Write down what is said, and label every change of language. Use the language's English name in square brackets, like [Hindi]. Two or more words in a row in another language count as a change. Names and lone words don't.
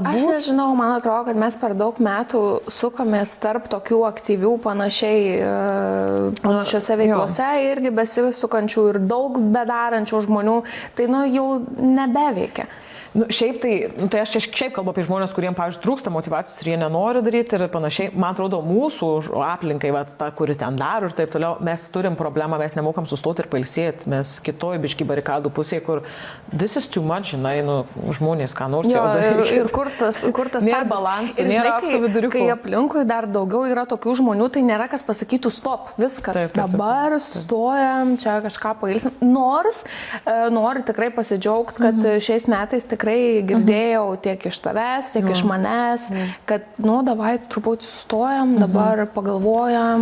[Lithuanian] Aš nežinau, man atrodo, kad mes per daug metų sukomės tarp tokių aktyvių panašiose veiklose irgi besisukančių ir daug bedarančių žmonių, tai jau nebeveikia. Šiaip tai aš čia šiaip kalbu apie žmonės, kuriems, pavyzdžiui, trūksta motyvacijos ir jie nenori daryti ir panašiai. Man atrodo, mūsų aplinkai, ta, kuri ten daro ir taip toliau, mes turim problemą, mes nemokam sustoti ir pailsėti. Mes kitoj biški barikadų pusėje, kur [English] this is too much, [Lithuanian] žinai, žmonės ką nors jau daryti. Ir kur tas nėra balansų, nėra aukso viduriuko. Kai aplinkui dar daugiau yra tokių žmonių, tai nėra kas pasakytų stop, viskas, taip. Dabar stojam, čia kažką pailsim. Nors noriu tikrai pasidžiaugti, kad šiais metais tikrai girdėjau tiek iš tavęs, tiek iš manęs, kad, davai truputį sustojam, dabar pagalvojam.